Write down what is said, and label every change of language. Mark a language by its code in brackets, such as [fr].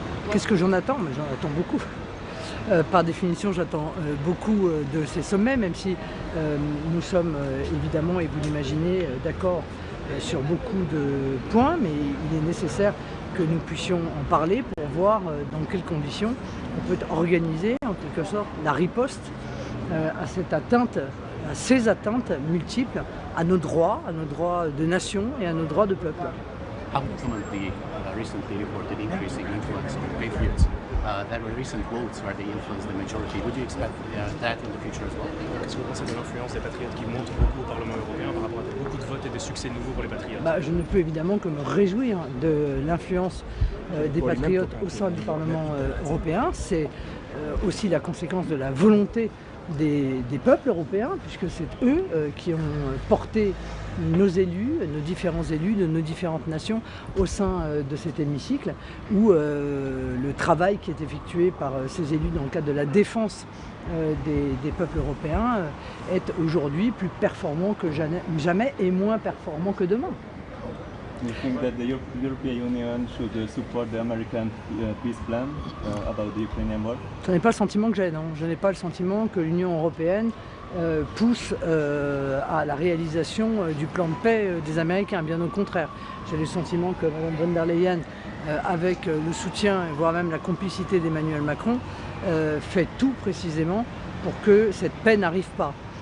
[fr] Qu'est-ce que j'en attends? Mais j'en attends beaucoup. Par définition, j'attends beaucoup de ces sommets, même si nous sommes évidemment, et vous l'imaginez, d'accord sur beaucoup de points, mais il est nécessaire que nous puissions en parler pour voir dans quelles conditions on peut organiser en quelque sorte la riposte à cette atteinte, à ces atteintes multiples à nos droits de nation et à nos droits de peuple. [en] How would comment the recently reported increasing influence of Patriots that were recent votes where they influenced the majority? Would you expect that in the future as well? [fr] Qu'est-ce que vous pensez de l'influence des Patriotes qui monte beaucoup au Parlement européen par rapport à beaucoup de votes et de succès nouveaux pour les Patriotes? Je ne peux évidemment que me réjouir de l'influence des Patriotes au sein du Parlement européen. C'est aussi la conséquence de la volonté des peuples européens, puisque c'est eux qui ont porté nos élus, nos différents élus de nos différentes nations au sein de cet hémicycle, où le travail qui est effectué par ces élus dans le cadre de la défense des peuples européens est aujourd'hui plus performant que jamais et moins performant que demain. [en] Do you think that the European Union should support the American peace plan about the Ukrainian war? [fr] Ce n'est pas le sentiment que j'ai, non. Je n'ai pas le sentiment que l'Union européenne pousse à la réalisation du plan de paix des Américains, bien au contraire. J'ai le sentiment que Mme von der Leyen, avec le soutien, voire même la complicité d'Emmanuel Macron, fait tout précisément pour que cette paix n'arrive pas.